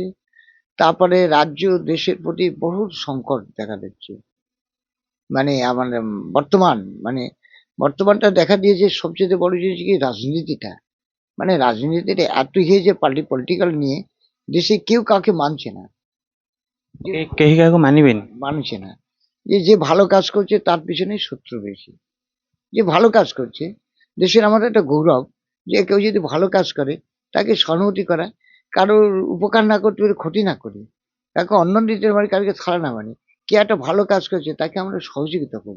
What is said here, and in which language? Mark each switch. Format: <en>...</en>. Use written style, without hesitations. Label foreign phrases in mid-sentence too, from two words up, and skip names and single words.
<bn>তারপরে রাজ্য দেশের প্রতি বহু সংকট দেখা দিচ্ছে। মানে আমার বর্তমানটা দেখা দিয়েছে। সবচেয়ে বড় জিনিস কি, রাজনীতিটা। মানে রাজনীতিটা এত হয়েছে, পলিটিক্যাল নিয়ে দেশে কেউ কাউকে মানছে না,</bn> <or>କେହି କାହାକୁ ମାନିବେନି।</or> <bn>মানছে না। যে ভালো কাজ করছে তার পিছনে শত্রু বেশি। যে ভালো কাজ করছে, দেশের আমাদের একটা গৌরব যে কেউ যদি ভালো কাজ করে তাকে সহানুভূতি করা, কারোর উপকার না করতে পারে, ক্ষতি না করে, কাউকে অন্ন দিতে পারে, কাউকে ছাড়া না, মানে কে একটা ভালো কাজ করছে তাকে আমরা সহযোগিতা করব।</bn>